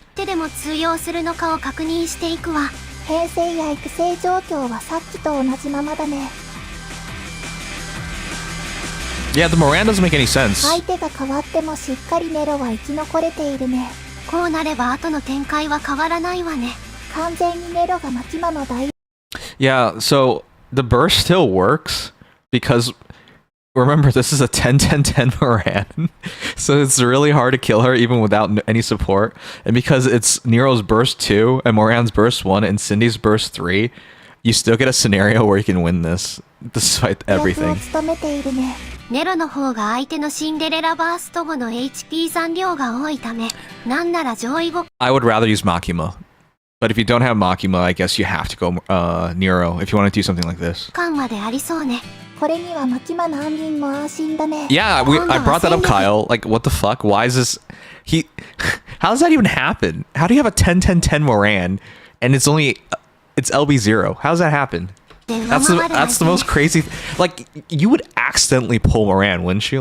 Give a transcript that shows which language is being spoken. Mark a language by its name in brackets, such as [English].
[Japanese] でも通用するのかを確認していくわ。編成や育成状況はさっきと同じままだね。 [English] Yeah, the Moran doesn't make any sense. [Japanese] 相手が変わってもしっかりネロは生き残れているね。こうなれば後の展開は変わらないわね。完全にネロがマキマの大 [English] Yeah, so the burst still works because remember this is a 10 10 10 Moran. So it's really hard to kill her even without any support. And because it's Nero's burst 2 and Moran's burst 1 and Cindy's burst 3, you still get a scenario where you can win this despite [Japanese] 役を [English] everything. [Japanese] 務めているね。ネロの方が相手のシンデレラバースト後の HP 残量が多いため、なんなら上位互 [English] I would rather use Makima. But if you don't have Makima, I guess you have to go Nero if you want to do something like this. [Japanese] 換までありそうね。これにはマキマの安心も安心だね。 [English] Yeah, I brought that up, Kyle. Like, what the fuck? Why is this? How does that even happen? How do you have a 10 10 10 Moran and it's LB0? How does that happen? That's the most crazy. Like, you would accidentally pull Moran, wouldn't you?